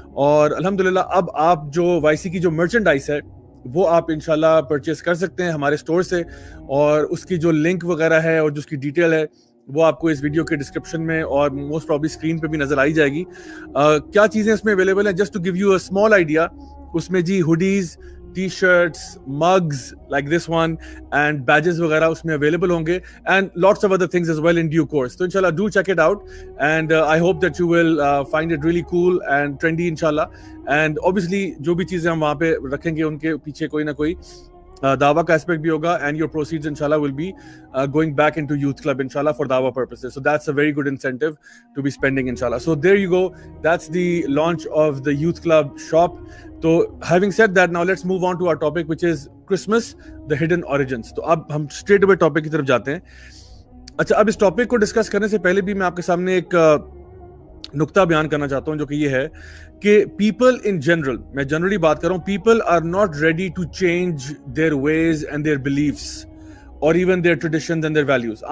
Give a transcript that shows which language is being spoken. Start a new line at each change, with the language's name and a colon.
Hindi: और अल्हम्दुलिल्लाह अब आप जो वाईसी की जो मर्चेंडाइज है वो आप इंशाल्लाह परचेस कर सकते हैं हमारे स्टोर से, और उसकी जो लिंक वगैरह है और जो उसकी डिटेल है वो आपको इस वीडियो के डिस्क्रिप्शन में और मोस्ट प्रॉब्ली स्क्रीन पे भी नजर आई जाएगी। क्या चीज़ें इसमें अवेलेबल हैं,
English: Just to give you a small idea. उसमें जी hoodies, t-shirts, mugs like this one and badges
Hindi: वगैरह उसमें
English: available होंगे and lots of other things as well in due course. तो इंशाल्लाह do check it out and I hope that you will find it really cool and trendy इंशाल्लाह। and obviously
Hindi: जो भी चीज़ें हम वहाँ पे रखेंगे उनके पीछे कोई ना कोई दावा का एस्पेक्ट भी होगा
English: and your proceeds inshallah will be going back into youth club inshallah for dawa purposes. So that's a very good incentive to be spending inshallah. So there you go, that's the launch of the youth club shop. So having said that, now let's move on to our topic which is Christmas, the hidden origins.
Hindi: तो अब हम
English: straight away
Hindi: topic की तरफ जाते हैं। अच्छा, अब इस टॉपिक को डिस्कस करने से पहले भी मैं आपके सामने एक नुक्ता बयान करना चाहता हूं जो कि ये है कि
English: People in general, मैं generally बात कर रहा हूं, people are not ready to change their ways and their beliefs और even their traditions and their values.